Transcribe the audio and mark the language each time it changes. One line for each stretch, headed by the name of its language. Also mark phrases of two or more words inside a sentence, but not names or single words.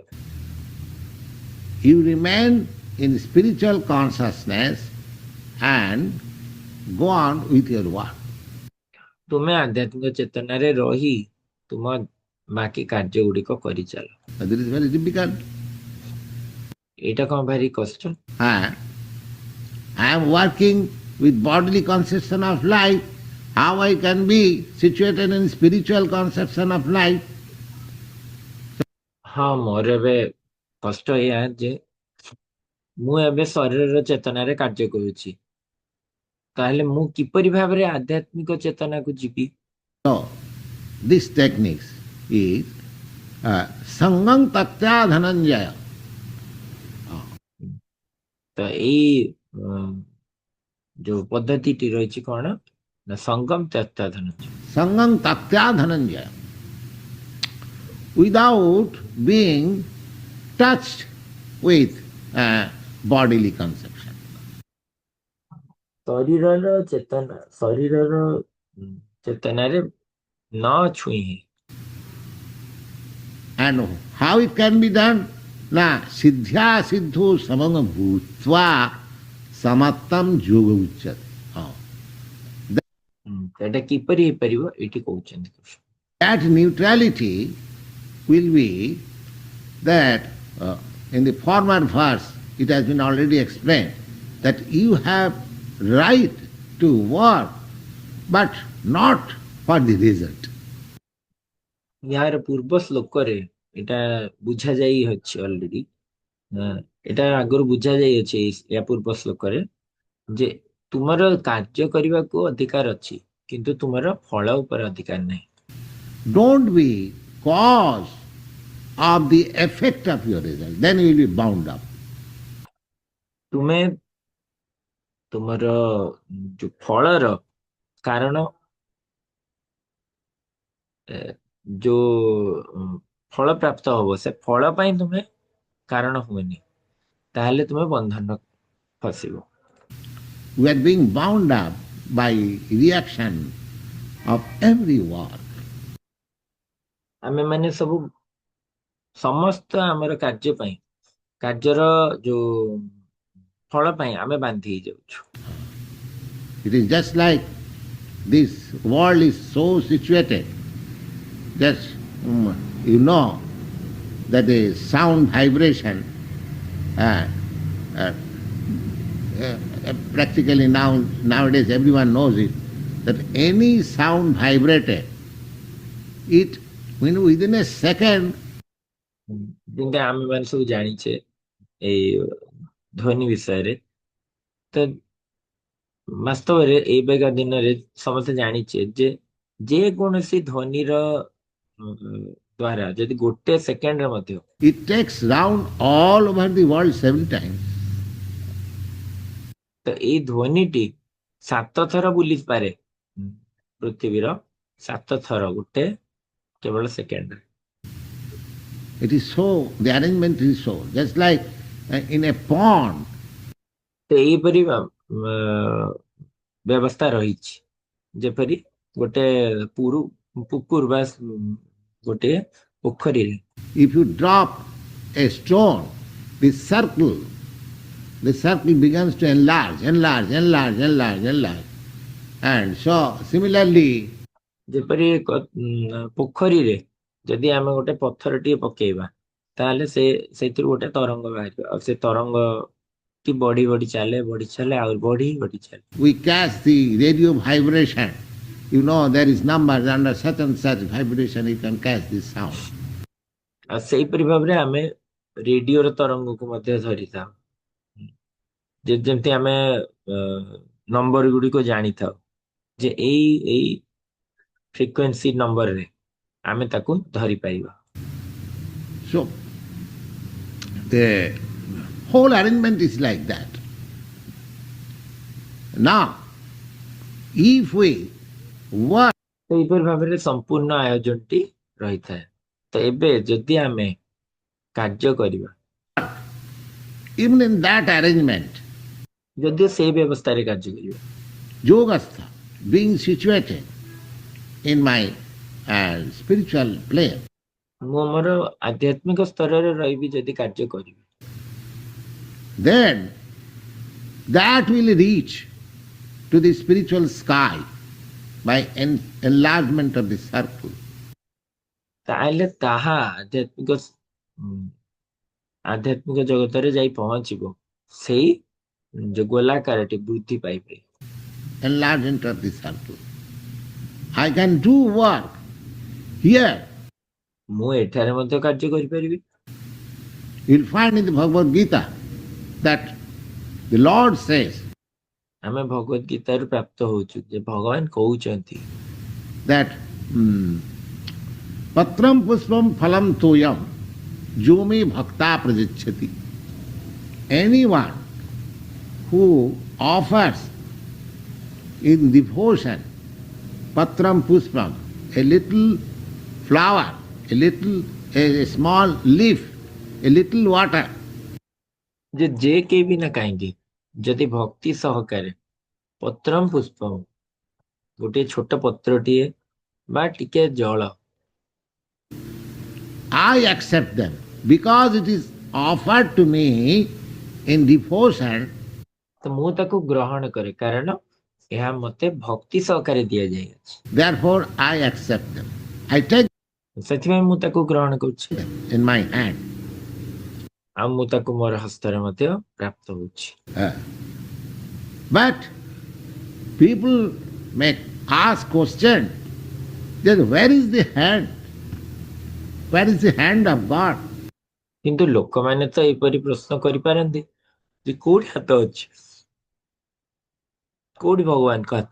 English: You remain in spiritual consciousness and go on with your work.
Odia: ତୁମେ ଆଧ୍ୟାତ୍ମିକ ଚେତନାରେ ରହି ତୁମ ବାକି କାର୍ଯ୍ୟ ଗୁଡିକ କରିଚାଲ।
English: But this is very difficult.
Odia: ଏଇଟା କଣ ଭାରି କଷ୍ଟ?
English: I am working with bodily conception of life. How I can be situated in spiritual conception of life?
Odia: ହଁ, ମୋର ଏବେ କଷ୍ଟ ଏଇଆ ଯେ ମୁଁ ଏବେ ଶରୀରର ଚେତନାରେ କାର୍ଯ୍ୟ କରୁଛି, ତାହେଲେ ମୁଁ କିପରି ଭାବରେ ଆଧ୍ୟାତ୍ମିକ ଚେତନାକୁ ଯିବି?
English: So, this technique is Sangam Tatya Dhananjaya.
Odia: ତ ଏଇ ଯୋଉ ପଦ୍ଧତିଟି ରହିଛି କଣ ନା ସଙ୍ଗମ ତତ୍ତ୍ୱାଧନ।
English: Sangam Tatya Dhananjaya. Without being touched with bodily conception.
Odia: ଶରୀରର ଚେତନାରେ ନ ଛୁଇଁ।
English: And how it can be done?
Sanskrit: न सिद्ध्य सिद्धु समङ्ग भूत्वा समत्तम् योग उच्यते.
Odia: ଏଟା କିପରି ହେଇପାରିବ ଏଇଠି କହୁଛନ୍ତି କୃଷ୍ଣ।
English: That neutrality will be that in the former verse it has been already explained that you have right to work but not for the result.
Odia: ଯାର ପୂର୍ବ ଶ୍ଲୋକରେ ଏଟା ବୁଝା ଯାଇ ଅଛି ଅଲରେଡି। ଏଟା ଆଗରୁ ବୁଝା ଯାଇ ଅଛି या ପୂର୍ବ ଶ୍ଲୋକରେ ଯେ ତୁମର କାର୍ଯ୍ୟ କରିବାକୁ ଅଧିକାର ଅଛି କିନ୍ତୁ ତୁମର ଫଳ ଉପରେ ଅଧିକାର ନାହିଁ।
English: Don't be cause of the effect of your result, then you will be bound up.
Odia: ତୁମେ ତୁମର ଯୋଉ ଫଳର କାରଣ ଯୋଉ ଫଳ ପ୍ରାପ୍ତ ହବ ସେ ଫଳ ପାଇଁ ତୁମେ କାରଣ ହୁଏନି, ତାହେଲେ ତୁମେ ବନ୍ଧନ ଫସିବ।
English: We are being bound up by reaction of every work.
Odia: ଆମେ ମାନେ ସବୁ ସମସ୍ତ ଆମର କାର୍ଯ୍ୟ ପାଇଁ କାର୍ଯ୍ୟର ଯୋଉ ଫଳ ପାଇଁ ଆମେ ବାନ୍ଧି ହେଇଯାଉଛୁ।
English: It is just like this world is so situated. Just you know that the sound vibration uh, uh, practically nowadays everyone knows it, that any sound vibrated, it within a second
Odia: ଯେମିତି ଆମେ ମାନେ ସବୁ ଜାଣିଛେ ଏଇ ଧ୍ୱନି ବିଷୟରେ, ତ ବାସ୍ତବରେ ଏଇବେକା ଦିନରେ ସମସ୍ତେ ଜାଣିଛେ ଯେ ଯେ କୌଣସି ଧ୍ୱନିର ଦ୍ଵାରା ଯଦି ଗୋଟେ ସେକେଣ୍ଡରେ ମଧ୍ୟ
English: it takes round all over the world 7 times.
Odia: ତ ଏଇ ଧ୍ୱନିଟି 7 ଥର ବୁଲି ପାରେ ପୃଥିବୀର 7 ଥର ଗୋଟେ କେବଳ ସେକେଣ୍ଡରେ।
English: It is so, the arrangement is so, just like in a pond.
Odia: ତ ଏଇପରି ବ୍ୟବସ୍ଥା ରହିଛି, ଯେପରି ଗୋଟେ ପୁକୁର ବା ଗୋଟେ ପୋଖରୀରେ
English: If you drop a stone, the circle begins to enlarge, enlarge, enlarge, enlarge, enlarge. And so similarly,
Odia: ଯେପରି ପୋଖରୀରେ ଯଦି ଆମେ ଗୋଟେ ପଥରଟିଏ ପକେଇବା ତାହେଲେ ସେଇଥିରୁ ଗୋଟେ ତରଙ୍ଗ ବାହାରିବ, ଆଉ ସେ ତରଙ୍ଗ ଟି ବଢି ବଢି ଚାଲେ ଆହୁରି ବଢି ବଢି ଚାଲେ।
English: we catch the radio vibration. You know there is numbers under such and such vibration you can catch this sound.
Odia: ଆଉ ସେଇପରି ଭାବରେ ଆମେ ରେଡିଓର ତରଙ୍ଗକୁ ମଧ୍ୟ ଧରିଥାଉ, ଯେମିତି ଆମେ ନମ୍ବର ଗୁଡିକ ଜାଣିଥାଉ ଯେ ଏଇ
English: frequency numberରେ
Odia: ଆମେ ତାକୁ ଧରିପାରିବା।
English: So the whole arrangement is like that. Now, if we work,
Odia: ସେଇପରି ଭାବରେ ସମ୍ପୂର୍ଣ୍ଣ ଆୟୋଜନଟି ରହିଥାଏ। ତ ଏବେ ଯଦି ଆମେ କାର୍ଯ୍ୟ କରିବା,
English: even in that arrangement,
Odia: ଯଦିଓ ସେଇ ବ୍ୟବସ୍ଥାରେ କାର୍ଯ୍ୟ କରିବା, Yogastha,
English: being situated in my spiritual plane,
Odia: ମୁଁ ମୋର ଆଧ୍ୟାତ୍ମିକ ସ୍ତରରେ ରହିବି ଯଦି କାର୍ଯ୍ୟ କରିବି,
English: then that will reach to the spiritual sky by enlargement of the circle.
Odia: ତାହେଲେ ତାହା ଆଧ୍ୟାତ୍ମିକ ଜଗତରେ ଯାଇ ପହଞ୍ଚିବ ସେଇ ଯୋଉ ଗୋଲାକାରଟି ବୃଦ୍ଧି ପାଇବେ।
English: Enlargement of the circle. I can do work here.
Odia: ମୁଁ ଏଠାରେ ମଧ୍ୟ କାର୍ଯ୍ୟ କରିପାରିବି।
English: You'll find in the Bhagavad Gita that the Lord says
Odia: ଆମେ ଭଗବତ ଗୀତାରୁ ପ୍ରାପ୍ତ ହଉଛୁ ଯେ ଭଗବାନ କହୁଛନ୍ତି
Sanskrit: that पत्रम् पुष्पम् फलम् तोयम् जोमे भक्त प्रजिचति.
English: Anyone who offers in devotion
Sanskrit: पत्रम् पुष्पम्,
English: a little flower, a small leaf, a little water,
Odia: ଯେ କେହି ବି ନା କାହିଁକି ଯଦି ଭକ୍ତି ସହକାରେ
Sanskrit: ପତ୍ରମ୍ ପୁଷ୍ପମ୍
Odia: ଗୋଟିଏ ଛୋଟ ପତ୍ରଟିଏ ବା ଟିକେ ଜଳ,
English: I accept them because it is offered to me in devotion.
Odia: ତ ମୁଁ ତାକୁ ଗ୍ରହଣ କରେ କାରଣ ଏହା ମତେ ଭକ୍ତି ସହକାରେ ଦିଆଯାଇଅଛି,
English: Therefore, I accept them. I take
Odia: ସେଥିପାଇଁ ମୁଁ ତାକୁ ଗ୍ରହଣ କରୁଛି
English: them in my hand.
Odia: ଆଉ ମୁଁ ତାକୁ ମୋର ହସ୍ତରେ ମଧ୍ୟ ପ୍ରାପ୍ତ ହଉଛି।
English: But people may ask question that where is the hand? Where is the hand of God?
Odia: କିନ୍ତୁ ଲୋକମାନେ ତ ଏପରି ପ୍ରଶ୍ନ କରିପାରନ୍ତି ଯେ କୋଉଠି ହାତ ଅଛି, କୋଉଠି ଭଗବାନଙ୍କ ହାତ?